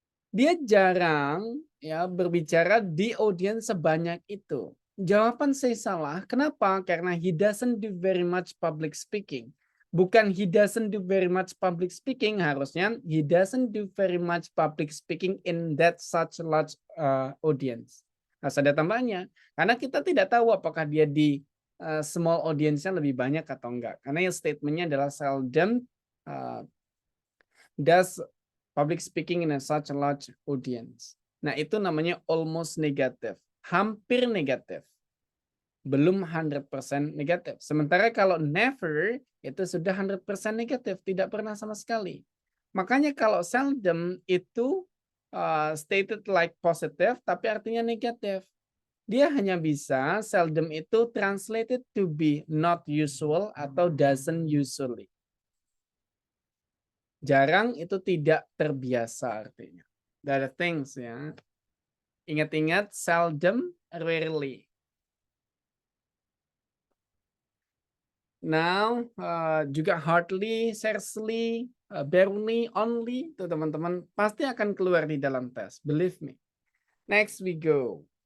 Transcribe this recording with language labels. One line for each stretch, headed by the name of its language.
Indonesian: Dia jarang ya berbicara di audience sebanyak itu. Jawaban saya salah. Kenapa? Karena
English: he doesn't do very much public speaking. Bukan he doesn't do very much public speaking, harusnya he doesn't do very much public speaking in that such large audience.
Indonesian: Harus ada tambahnya. Karena kita tidak tahu apakah dia di small audience-nya lebih banyak atau enggak. Karena yang statement-nya adalah
English: seldom does public speaking in a such a large audience.
Indonesian: Nah, itu namanya almost negative. Hampir negatif. Belum 100% negatif. Sementara kalau never, itu sudah 100% negatif. Tidak pernah sama sekali. Makanya kalau seldom itu
English: stated like positive,
Indonesian: tapi artinya negatif. Dia hanya bisa,
English: seldom itu translated to be not usual atau doesn't usually.
Indonesian: Jarang itu tidak terbiasa artinya.
English: There are things ya.
Indonesian: Ingat-ingat seldom, rarely. Now, juga hardly, scarcely, barely, only, tuh teman-teman pasti akan keluar di dalam tes.
English: Believe me. Next we go.